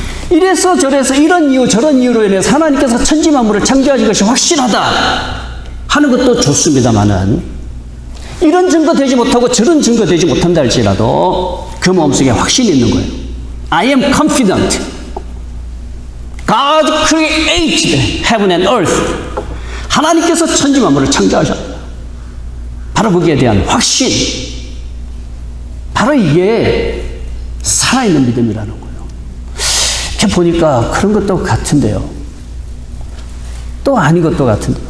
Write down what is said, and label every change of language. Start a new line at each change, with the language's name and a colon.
Korean: 이래서 저래서 이런 이유 저런 이유로 인해서 하나님께서 천지 만물을 창조하신 것이 확실하다 하는 것도 좋습니다만은, 이런 증거 되지 못하고 저런 증거 되지 못한다 할지라도 그 마음속에 확신이 있는 거예요.
English: I am confident. God created heaven and earth.
Korean: 하나님께서 천지 만물을 창조하셨다. 바로 거기에 대한 확신. 바로 이게 살아있는 믿음이라는 거예요. 이렇게 보니까 그런 것도 같은데요. 또 아닌 것도 같은데.